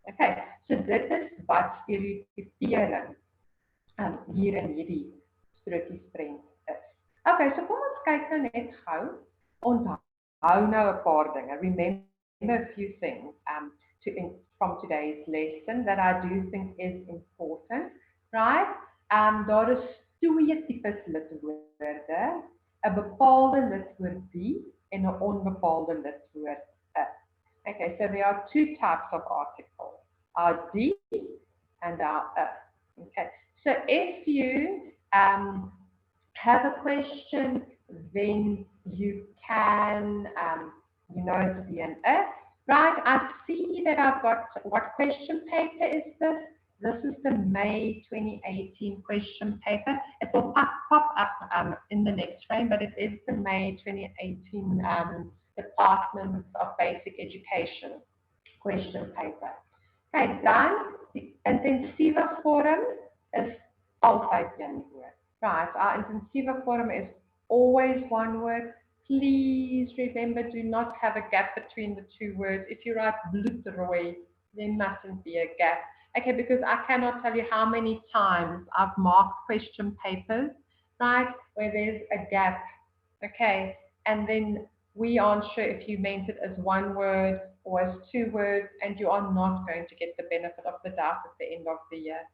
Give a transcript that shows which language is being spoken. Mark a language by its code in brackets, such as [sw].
[af] Okay, so dit is wat stereotypering hier in hierdie strokiesprent is. Okay, so kom ons kyk nou net gou. Onthou nou 'n paar dinge. [en] Remember a few things from today's lesson that I do think is important, right? [af] Daar is 2 tipes lidwoorde, 'n bepaalde lidwoord die en 'n onbepaalde lidwoord 'n. [en] Okay, so there are 2 types of articles, our die and our 'n. Okay, so if you have a question, then you can, to be an 'n. Right, I see that I've got, what question paper is this? This is the May 2018 question paper. It will pop up in the next frame, but it is the May 2018 Department of Basic Education question paper. [af] Okay, dan, die intensieve vorm is altyd een woord. [en] Right, our intensieve form is always one word. Please remember, do not have a gap between the 2 words. If you write bloedrooi, there mustn't be a gap. Okay, because I cannot tell you how many times I've marked question papers, right, where there's a gap, okay, and then we aren't sure if you meant it as one word or as two words, and you are not going to get the benefit of the doubt at the end of the year.